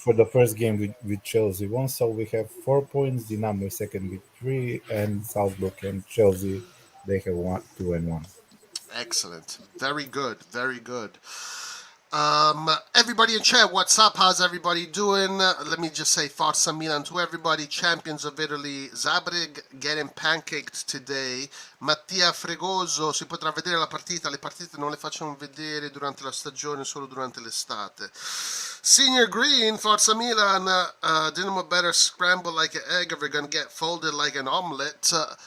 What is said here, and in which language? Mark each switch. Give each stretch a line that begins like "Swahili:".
English: for the first game with Chelsea won, so we have 4 points. Dinamo is second with 3, and Salzburg and Chelsea They have 2-1. Excellent. Very good. Very good. Everybody in chat, what's up? How's everybody doing? Let me just say Forza Milan to everybody. Champions of Italy. Zagreb getting pancaked today.
Italian: Mattia Fregoso, si potrà vedere la partita. Le partite non le facciamo vedere durante la stagione, solo durante l'estate.
English: Senior Green, Forza Milan. Dinamo better scramble like an egg or we're gonna get folded like an omelette.